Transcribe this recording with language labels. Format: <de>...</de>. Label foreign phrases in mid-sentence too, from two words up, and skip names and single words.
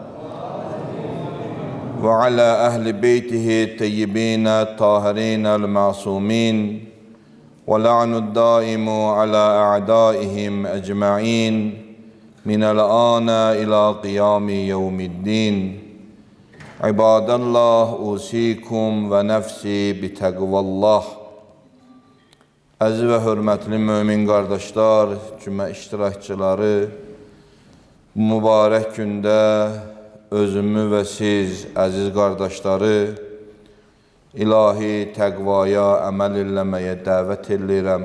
<ar>وعلى أهل بيته الطيبين الطاهرين المعصومين واللعن الدائم على أعدائهم أجمعين من الآن إلى قيام يوم الدين. عباد الله أوصيكم ونفسي بتقوى الله.</ar> <az>Əziz və hörmətli mömin qardaşlar, cümə iştirakçıları, bu mübarək gündə özümü və siz, əziz qardaşları, ilahi təqvaya əməl eləməyə dəvət edirəm.</az>